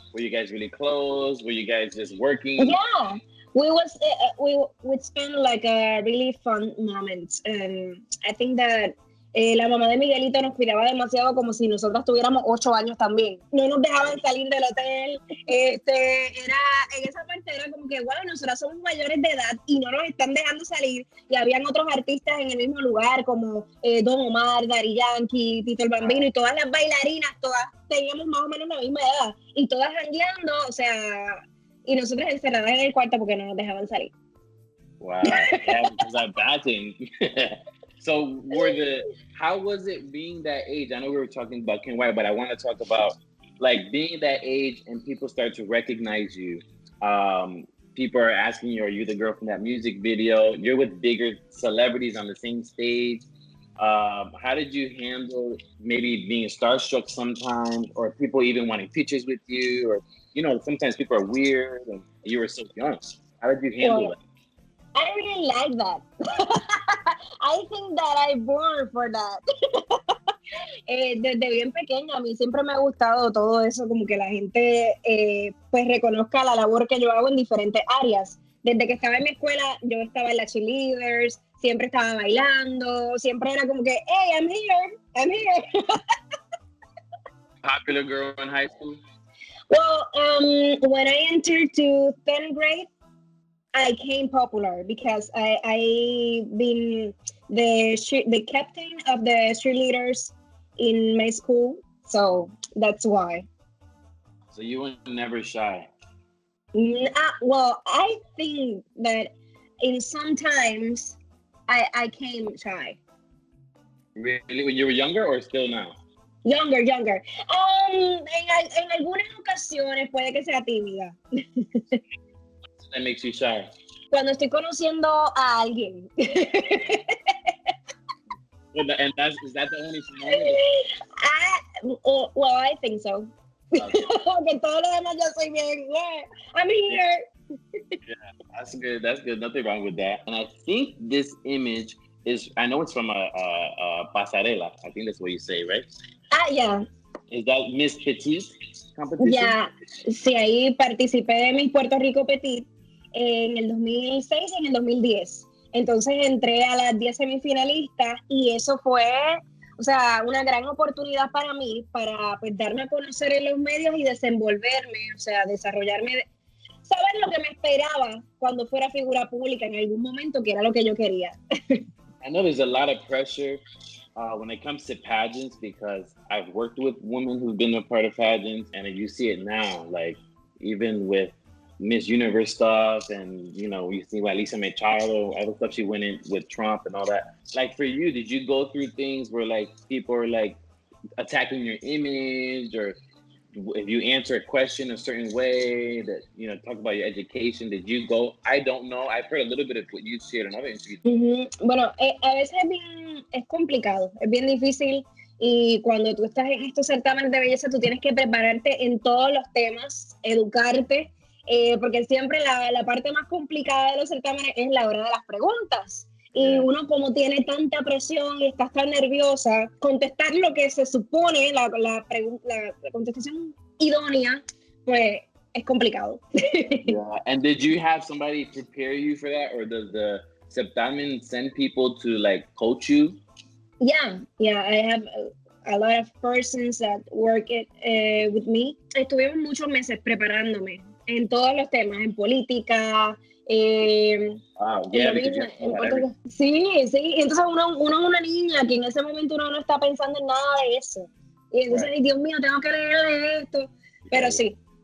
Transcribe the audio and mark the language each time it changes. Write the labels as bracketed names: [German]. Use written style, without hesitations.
[English] Were you guys really close? Were you guys just working? Yeah, we would spend like a really fun moments, and I think that [Spanish] La mamá de Miguelito nos cuidaba demasiado como si nosotras tuviéramos 8 años también. No nos dejaban salir del hotel. En esa parte era como que, wow, nosotras somos mayores de edad y no nos están dejando salir. Y habían otros artistas en el mismo lugar como Don Omar, Daddy Yankee, Tito el Bambino y todas las bailarinas, todas teníamos más o menos la misma edad. Y todas jangueando, o sea, y nosotras encerradas en el cuarto porque no nos dejaban salir. [English] Wow, yeah, because I imagine. So how was it being that age? I know we were talking about Ken White, but I want to talk about like being that age and people start to recognize you. People are asking you, are you the girl from that music video? You're with bigger celebrities on the same stage. How did you handle maybe being starstruck sometimes, or people even wanting pictures with you, or, you know, sometimes people are weird and you were so young. How did you handle that? I really like that. I think that I born for that. [Spanish] Desde bien pequeña, a mí siempre me ha gustado todo eso, como que la gente pues reconozca la labor que yo hago en diferentes áreas. Desde que estaba en mi escuela, yo estaba en las cheerleaders, siempre estaba bailando, siempre era como que, [English] hey, I'm here. Popular girl in high school? Well, when I entered to 10th grade, I became popular because I been the captain of the cheerleaders in my school, so that's why. So you were never shy? Well, I think that in sometimes I came shy. Really? When you were younger or still now? Younger. [Spanish] En algunas ocasiones puede que sea tímida. [English] That makes you shy? [Spanish] Cuando estoy conociendo a alguien. [English] And is that the only time? Well, I think so. Okay. [Spanish] Porque todo lo demás yo soy bien. [English] I'm here. Yeah, that's good. Nothing wrong with that. And I think this image is, I know it's from a pasarela. I think that's what you say, right? Yeah. Is that Miss Petite competition? Yeah. [Spanish] Sí, ahí participé de Miss Puerto Rico Petit en el 2006 y en el 2010. Entonces entré a las 10 semifinalistas y eso fue, o sea, una gran oportunidad para mí, para pues darme a conocer en los medios y desenvolverme, o sea, desarrollarme, saber lo que me esperaba cuando fuera figura pública en algún momento, que era lo que yo quería. [English] I know there's a lot of pressure when it comes to pageants, because I've worked with women who've been a part of pageants, and you see it now, like even with Miss Universe stuff, and you know, you see Lisa Machado, all the stuff she went in with Trump and all that. Like for you, did you go through things where like people are like attacking your image, or if you answer a question a certain way, that, you know, talk about your education, did you go? I don't know. I've heard a little bit of what you shared in other interviews. [Spanish] Bueno, a veces es complicado, es bien difícil, y cuando tú estás en estos certámenes de belleza, tú tienes que prepararte en todos los temas, educarte, porque siempre la parte más complicada de los certámenes es la hora de las preguntas. Y uno, como tiene tanta presión y estás tan nerviosa, contestar lo que se supone, la contestación idónea, pues es complicado. [English] Yeah. And did you have somebody prepare you for that, or does the certamen send people to like coach you? Yeah, I have a lot of persons that work with me. [Spanish] Estuvimos muchos meses preparándome en todos los temas, en política. [English] Wow, yeah, [Spanish] sí, entonces uno es una niña que en ese momento uno no está pensando en nada de eso, y entonces, right. Dios mío, tengo que leer de esto, pero sí.